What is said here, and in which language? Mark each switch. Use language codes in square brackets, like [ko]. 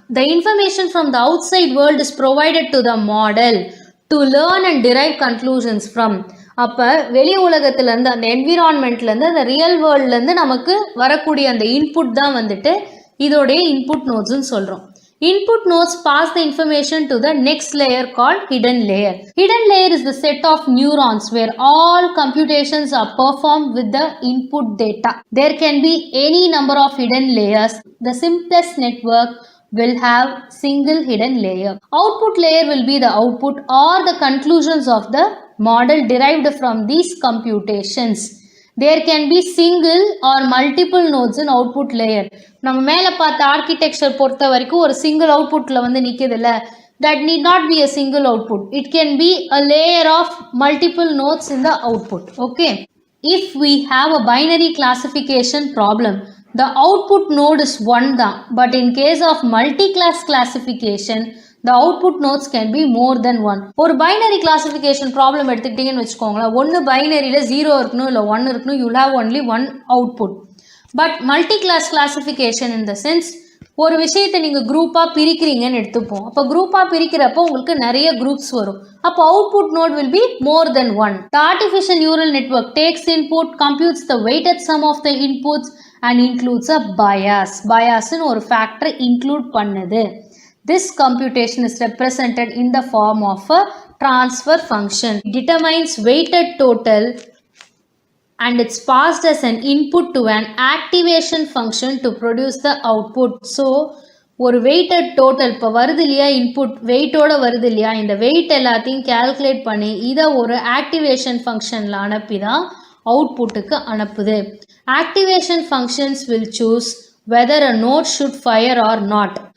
[en] The information from the outside world is provided to the model to learn and drive conclusions from. [ta] அப்போ வெளி உலகத்துலேருந்து அந்த என்விரான்மெண்ட்லேருந்து அந்த real வேர்ல்ட்லேருந்து நமக்கு வரக்கூடிய அந்த இன்புட் தான் இதோடைய இன்புட் நோட்ஸ்ன்னு சொல்கிறோம். [en] Input nodes pass the information to the next layer called hidden layer. Hidden layer is the set of neurons where all computations are performed with the input data. There can be any number of hidden layers. The simplest network will have single hidden layer. Output layer will be the output or the conclusions of the model derived from these computations. There can be single or multiple nodes in output layer. [ta] நம்ம மேலே பார்த்த architecture பொறுத்த வரைக்கும் ஒரு single அவுட்புட்டில் நிற்கிது இல்லை, [en] that need not be a single output. It can be a layer of multiple nodes in the output. Okay. If we have a binary classification problem, the output node is 1 தான். But in case of multi-class classification, the output nodes can be more than 1. [ta] ஒரு binary classification problem எடுத்துக்கிட்டீங்கன்னு வச்சுக்கோங்களேன், ஒன்று பைனரியில் 0 இருக்கணும் இல்லை 1 இருக்கணும், [en] You have only 1 output. But multi class classification in the sense, [ta] ஒரு விஷயத்தை நீங்கள் குரூப்பாக பிரிக்கிறீங்கன்னு எடுத்துப்போம். அப்போ குரூப்பாக பிரிக்கிறப்போ உங்களுக்கு நிறைய குரூப்ஸ் வரும். அப்போ [en] Output node will be more then 1. The artificial neural network takes input, computes the weighted sum of the inputs and includes a bias. [ta] பயாஸ்ன்னு ஒரு ஃபேக்டரை இன்க்ளூட் பண்ணுது. [en] This computation is represented in the form of a transfer function. It determines weighted total and it's passed as an input to an activation function to produce the output. So [ta] ஒரு weighted total இப்போ வருது இல்லையா, input வெயிட்டோட வருது இல்லையா, இந்த wait எல்லாத்தையும் calculate பண்ணி இதை ஒரு ஆக்டிவேஷன் ஃபங்க்ஷனில் அனுப்பி தான் அவுட்புட்டுக்கு அனுப்புது. [en] Activation functions will choose whether a node should fire or not.